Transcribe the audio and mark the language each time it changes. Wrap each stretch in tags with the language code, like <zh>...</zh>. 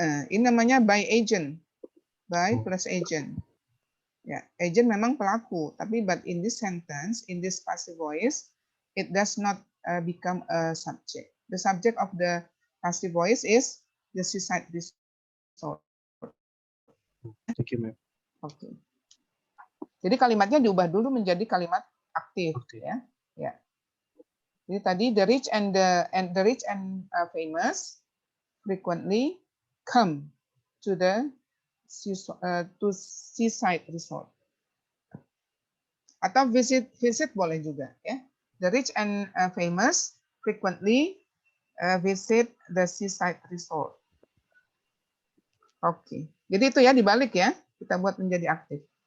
<id>Ini namanya by agent, by plus agent. Ya, agent memang pelaku, tapi</id> <en>but in this sentence, in this passive voice, it does not become a subject. The subject of the passive voice is the seaside resort. Thank you, ma'am.</en> <id>Oke. Jadi kalimatnya diubah dulu menjadi kalimat aktif, ya. Ya. Jadi tadi</id> <en>the rich and famous frequently come to the seaside resort.</en> <id>Atau visit boleh juga, ya.</id> <en>The rich and famous frequently visit the seaside resort.</en> <id>Oke. Jadi itu ya dibalik ya, kita buat menjadi aktif.</id>